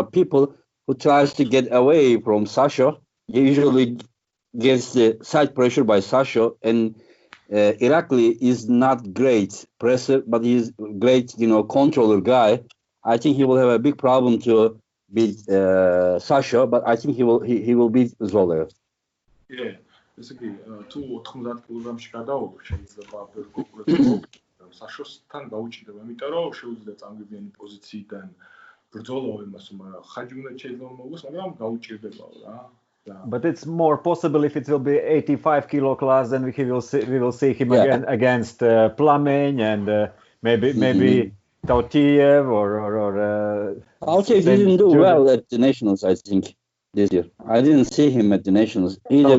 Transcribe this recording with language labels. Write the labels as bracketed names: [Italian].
[English] But people who tries to get away from Sasho usually gets the side pressure by Sasho, and Irakli is not great presser, but he's great, controller guy. I think he will have a big problem to beat Sasha, but I think he will beat Zolev. [Georgian] Yeah, ესე იგი, თუ 90 კილოგრამში გადავალო, შეიძლება ბერგო Sasha-თან გაუჭირდება, იმიტომ რომ შეუძლია წამგებიანი პოზიციიდან ბრძოლა იმას, მაგრამ ხაჯი უნდა შეიძლება მოგოს, მაგრამ გაუჭირდებაო რა. [English] But it's more possible if it will be 85 kilo class, then we will see him again against Plamen and maybe Tautiev or Tautiev didn't do well at the nationals, I think, this year. I didn't see him at the nationals either.